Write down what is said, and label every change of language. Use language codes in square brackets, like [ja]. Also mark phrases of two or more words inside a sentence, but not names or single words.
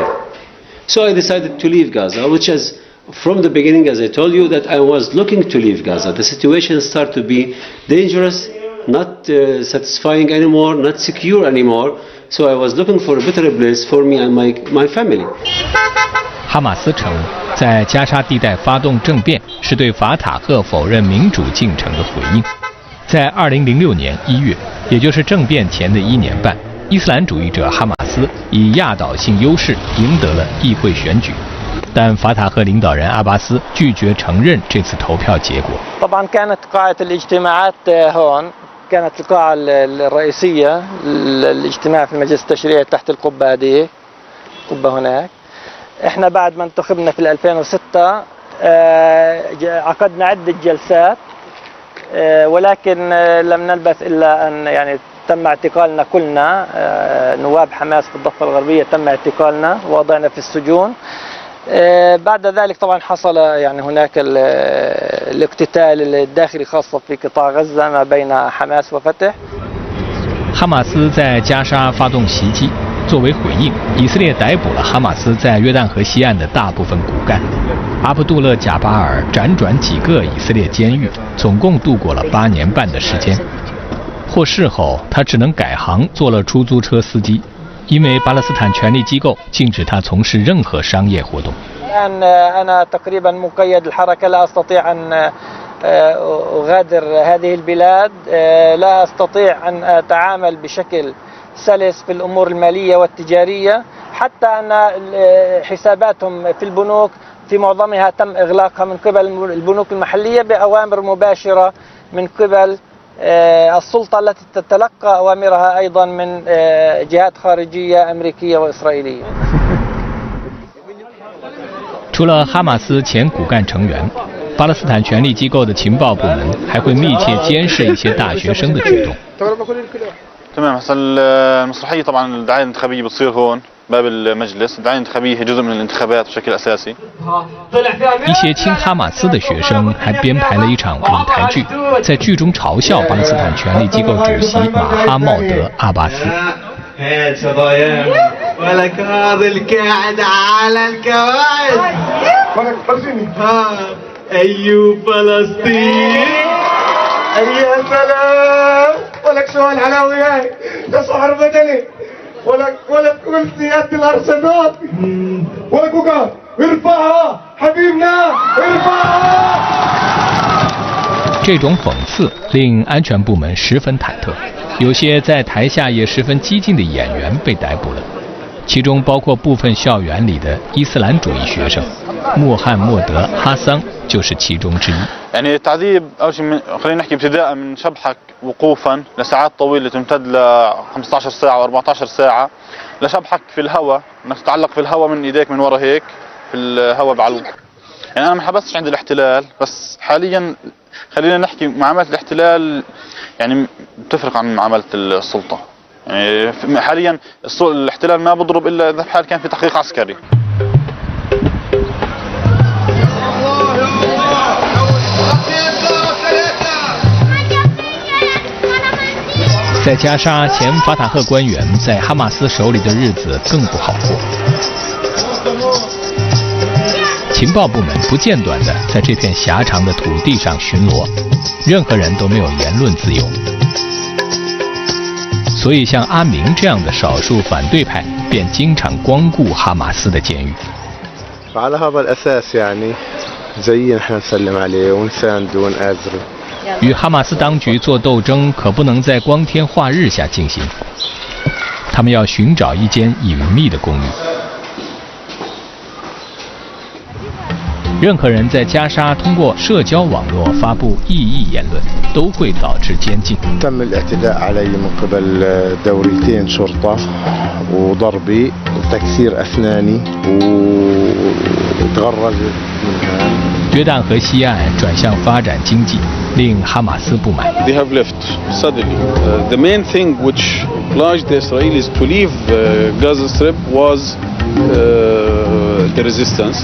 [en] So I decided to leave Gaza, which is from the beginning, as I told you, that I was looking to leave Gaza. The situation started to be dangerous, not satisfying anymore, not secure anymore. So I was looking for a better place for me and my family. [zh] 哈马斯称，在加沙地带发动政变是对法塔赫否认民主进程的回应。在2006年1月，也就是政变前的1年半，伊斯兰主义者哈马斯以压倒性优势赢得了议会选举。但法塔赫领导人阿巴斯拒绝承认这次投票结果。 [ar] طبعا كانت قاعة الاجتماعات هون كانت القاعة الرئيسية الاجتماع في المجلس التشريعي تحت القبة هذه قبة هناك. احنا بعد ما انتخبنا في 2006 عقدنا عدة جلسات ولكن لم نلبث إلا أن يعني تم اعتقالنا كلنا نواب حماس في الضفة الغربية تم اعتقالنا ووضعنا في السجون. بعد ذلك طبعا حصل يعني هناك الاقتتال الداخلي خاصة في قطاع غزة ما بين حماس وفتح. [zh] 哈马斯在加沙发动袭击，作为回应，以色列逮捕了哈马斯在约旦河西岸的大部分骨干。阿卜杜勒·贾巴尔辗转几个以色列监狱，总共度过了8年半的时间。获释后，他只能改行做了出租车司机。因为巴勒斯坦权力机构禁止他从事任何商业活动。 [ar] الآن أنا تقريبا مقيد الحركة لا أستطيع أن أغادر هذه البلاد لا أستطيع أن أتعامل بشكل سلس في الأمور المالية والتجارية حتى أن حساباتهم في البنوك في معظمها تم إغلاقها من قبل البنوك المحلية بأوامر مباشرة من قبل السلطة التي تتلقى أوامرها أيضا من جهات خارجية أمريكية وإسرائيلية. [zh] 除了哈马斯前骨干成员，巴勒斯坦权力机构的情报部门还会密切监视一些大学生的举动。 [ar] تمام هسه المسرحية طبعا الدعاية الانتخابية بتصير هون باب المجلس، الدعاية الانتخابية هي جزء من الانتخابات بشكل أساسي. [zh] 一些亲哈马斯的学生还编排了一场舞台剧，在剧中嘲笑巴勒斯坦权力机构主席马哈茂德·阿巴斯。 [ar] ولك هذا القاعد على الكوارث أيوب فلسطين يا سلام ولك شو هالحلاوة هاي ده سحر بدني ولك قلت يد الأرسنال ولك وقال ارفعها حبيبنا ارفعها [zh] 这种讽刺令安全部门十分忐忑，有些在台下也十分激进的演员被逮捕了，其中包括部分校园里的伊斯兰主义学生，穆罕默德·哈桑就是其中之一。 [ar] يعني التعذيب أول شيء خلينا نحكي ابتداء من شبحك وقوفا لساعات طويلة تمتد ل 15 ساعة و 14 ساعة لشبحك في الهواء، انك تتعلق في الهواء من ايديك من ورا هيك في الهواء بعلوك. يعني انا ما حبستش عند الاحتلال بس حاليا خلينا نحكي معاملة الاحتلال يعني بتفرق عن معاملة السلطة. يعني حاليا الاحتلال ما بضرب الا اذا بحال كان في تحقيق عسكري. [zh] 在加沙，前法塔赫官员在哈马斯手里的日子更不好过。情报部门不间断地在这片狭长的土地上巡逻，任何人都没有言论自由。所以，像阿明这样的少数反对派便经常光顾哈马斯的监狱。 [ar] على هذا الأساس يعني زي نحن نسلم عليه ونسانده ونآزره [zh] 与哈马斯当局做斗争可不能在光天化日下进行，他们要寻找一间隐秘的公寓。任何人在加沙通过社交网络发布异议言论，都会导致监禁。 [ar] تم الاعتداء علي من قبل دوريتين شرطة وضربي وتكسير أسناني وتغرز منها。 [zh] 约旦河西岸转向发展经济，令哈马斯不满。 [en] They have left suddenly. The main thing which obliged the Israelis to leave Gaza Strip was the resistance.